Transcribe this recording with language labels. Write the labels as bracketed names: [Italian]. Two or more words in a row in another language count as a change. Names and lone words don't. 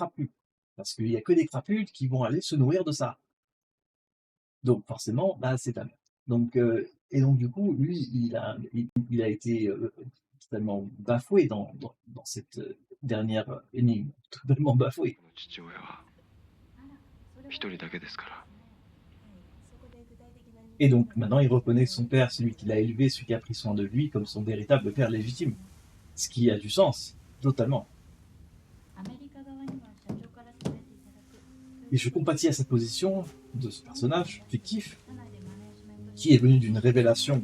[French] Parce qu'il n'y a que des crapules qui vont aller se nourrir de ça. Donc forcément, bah, c'est ta mère. Donc et donc du coup, lui, il a été, totalement bafoué dans cette, dernière énigme. Totalement bafoué. [Japanese] 父親は一人だけですから。 [French] Et donc maintenant, il reconnaît que son père, celui qui l'a élevé, celui qui a pris soin de lui, comme son véritable père légitime. Ce qui a du sens, totalement. Et je compatis à cette position de ce personnage fictif qui est venu d'une révélation.